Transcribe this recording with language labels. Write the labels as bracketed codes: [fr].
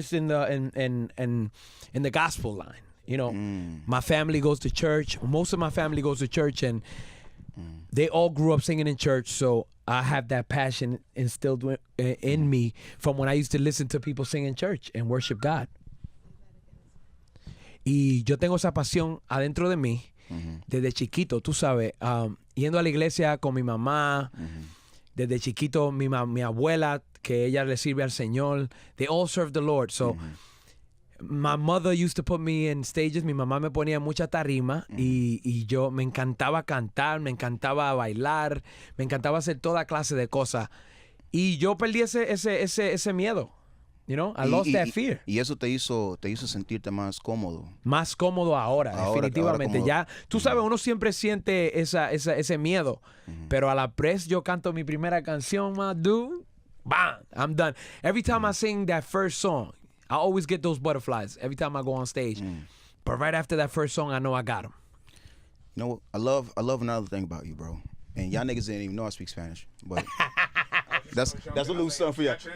[en] just in the gospel line. You know, my family goes to church. Most of my family goes to church, and they all grew up singing in church. So I have that passion instilled in me from when I used to listen to people sing in church and worship God. [es] Y yo tengo esa pasión adentro de mí desde chiquito, tú sabes, yendo a la iglesia con mi mamá. Desde chiquito, mi abuela, que ella le sirve al Señor. [en] They all serve the Lord. So, my mother used to put me in stages. [es] Mi mamá me ponía mucha tarima y yo me encantaba cantar, me encantaba bailar, me encantaba hacer toda clase de cosas. Y yo perdí ese miedo. [en] You know, I lost that fear. [es] Y eso te hizo sentirte más cómodo. Más cómodo ahora, definitivamente. Ahora Ya, tú sabes, uno siempre siente ese miedo. Pero a la press yo canto mi primera canción, [en] my dude. Bam, I'm done. Every time I sing that first song, I always get those butterflies every time I go on stage. But right after that first song, I know I got him. You know what? I love another thing about you, bro. And y'all niggas didn't even know I speak Spanish, but that's a little something for y'all.